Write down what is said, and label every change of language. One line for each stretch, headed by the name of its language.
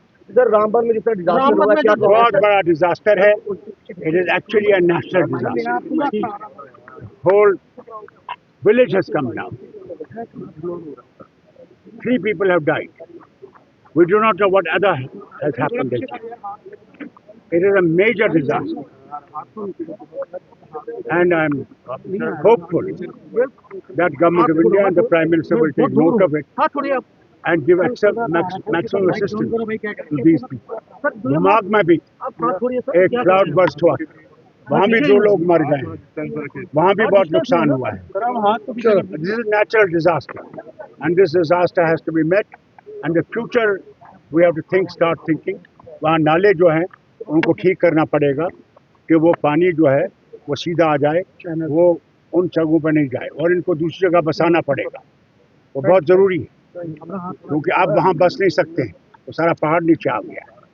Hindi: Sir Ramban में जितना disaster हुआ क्या बहुत बड़ा डिजास्टर है।
English: It is actually a national disaster. Whole village has come down. 3 people have died. We do not know what other has happened. It is a major disaster. And I'm hopeful that Government of India and the Prime Minister will take note of it and give maximum assistance to these people.
Hindi: दिमाग में भी एक cloud burst हुआ, वहाँ भी 2 लोग मर गए हैं, वहाँ भी बहुत नुकसान हुआ है।
English: This is a natural disaster and this disaster has to be met and the future we have to start thinking।
Hindi: वहाँ नाले जो हैं उनको ठीक करना पड़ेगा कि वो पानी जो है वो सीधा आ जाए, वो उन जगहों पर नहीं जाए और इनको दूसरी जगह बसाना पड़ेगा। वो बहुत ज़रूरी है क्योंकि आप वहाँ बस नहीं सकते हैं, वो सारा पहाड़ नीचे आ गया है।